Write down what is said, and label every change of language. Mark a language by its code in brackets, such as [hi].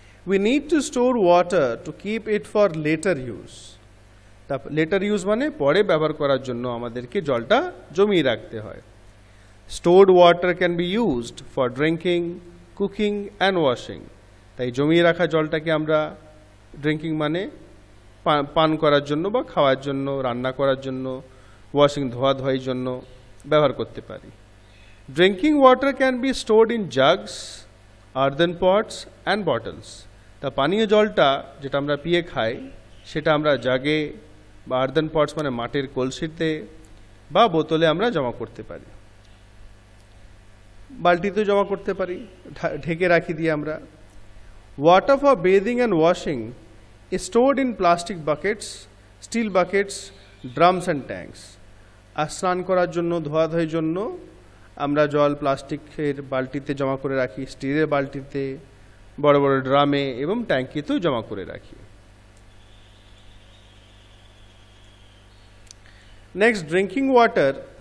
[en] We need to store water to keep it for later use. [bn] Letter use মানে পরে ব্যবহার করার জন্য আমাদেরকে জলটা জমিয়ে রাখতে হয়। [en] Stored water can be used for drinking, cooking and washing. [bn] তাই জমিয়ে রাখা জলটাকে আমরা ড্রিঙ্কিং মানে পান করার জন্য বা খাওয়ার জন্য, রান্না করার জন্য, ওয়াশিং ধোয়াধোয়ির জন্য ব্যবহার করতে পারি। [en] Drinking water can be stored in jugs, earthen pots and bottles. [bn] তা পানীয় জলটা যেটা আমরা পিয়ে খাই, সেটা আমরা জাগে বা আর্দেন পটস মানে মাটির কলসিতে বা বোতলে আমরা জমা করতে পারি, বালতিতেও জমা করতে পারি, ঢেকে রাখি দিয়ে আমরা। [en] Water for bathing and washing is stored in plastic buckets, steel buckets, drums and tanks. [bn] আর স্নান করার জন্য, ধোয়াধোয়ির জন্য আমরা জল প্লাস্টিকের বালতিতে জমা করে রাখি, স্টিলের বালতিতে, বড় বড় ড্রামে এবং ট্যাঙ্কিতেও জমা করে রাখি। [en] Next, drinking water.